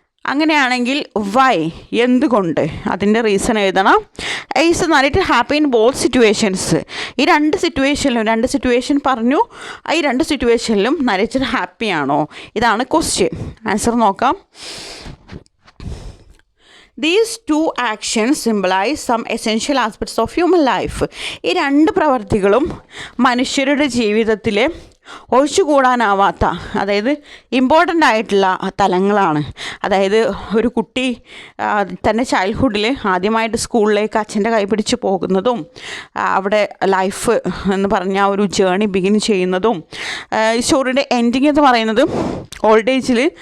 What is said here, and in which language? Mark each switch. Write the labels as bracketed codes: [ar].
[ml] അങ്ങനെയാണെങ്കിൽ വൈ, എന്തുകൊണ്ട്, അതിൻ്റെ റീസൺ എഴുതണം. [en] Is narrator happy in both situations? [ml] ഈ രണ്ട് സിറ്റുവേഷൻ പറഞ്ഞു, ഈ രണ്ട് സിറ്റുവേഷനിലും നരേറ്റർ ഹാപ്പിയാണോ? ഇതാണ് ക്വസ്റ്റ്യൻ. ആൻസർ നോക്കാം. [en] These two actions symbolize some essential aspects of human life. [ml] ഈ രണ്ട് പ്രവർത്തികളും മനുഷ്യരുടെ ജീവിതത്തിലെ ഒഴിച്ചുകൂടാനാവാത്ത, അതായത് ഇമ്പോർട്ടൻ്റ് ആയിട്ടുള്ള തലങ്ങളാണ്. അതായത് ഒരു കുട്ടി തൻ്റെ ചൈൽഡ്ഹുഡിൽ ആദ്യമായിട്ട് സ്കൂളിലേക്ക് അച്ഛൻ്റെ കൈ പിടിച്ച് പോകുന്നതും, അവിടെ ലൈഫ് എന്ന് പറഞ്ഞ ഒരു ജേണി ബിഗിൻ ചെയ്യുന്നതും, ഈ സ്റ്റോറിയുടെ എൻഡിങ് എന്ന് പറയുന്നത് ഓൾഡ് ഏജിൽ